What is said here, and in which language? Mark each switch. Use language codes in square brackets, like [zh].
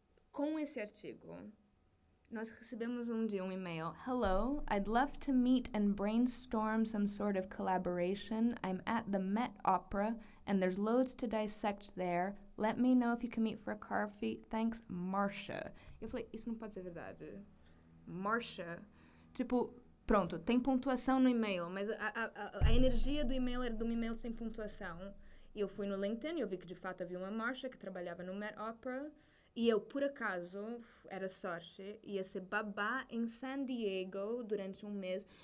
[pt] Com esse artigo, nós recebemos um dia um e-mail. [en] Hello, I'd love to meet and brainstorm some sort of collaboration. I'm at the Met Opera and there's loads to dissect there. Let me know if you can meet for a coffee. Thanks, Marcia. [pt] Eu falei, isso não pode ser verdade. Marcia, tipo, pronto, tem pontuação no e-mail, mas a energia do e-mail era de um e-mail sem pontuação. E eu fui no LinkedIn e eu vi que de fato havia uma Marcia que trabalhava no Met Opera e eu, por acaso, era sorte, ia ser babá em San Diego durante um mês.